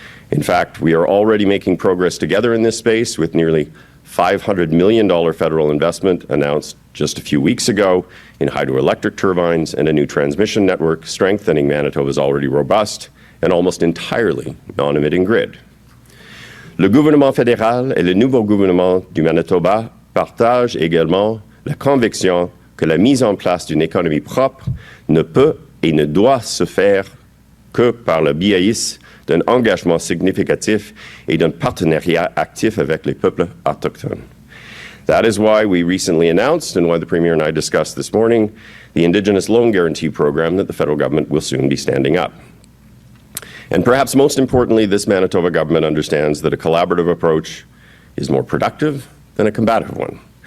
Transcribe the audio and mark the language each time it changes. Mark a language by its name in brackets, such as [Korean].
[English] In fact, we are already making progress together in this space with nearly $500 million federal investment announced just a few weeks ago in hydroelectric turbines and a new transmission network, strengthening Manitoba's already robust and almost entirely non-emitting grid. [French] Le gouvernement fédéral et le nouveau gouvernement du Manitoba partagent également la conviction que la mise en place d'une économie propre ne peut et ne doit se faire que par le biais d'un engagement significatif et d'un partenariat actif avec les peuples autochtones. [English] That is why we recently announced, and why the Premier and I discussed this morning, the Indigenous Loan Guarantee Program that the federal government will soon be standing up. And perhaps most importantly, this Manitoba government understands that a collaborative approach is more productive than a combative one.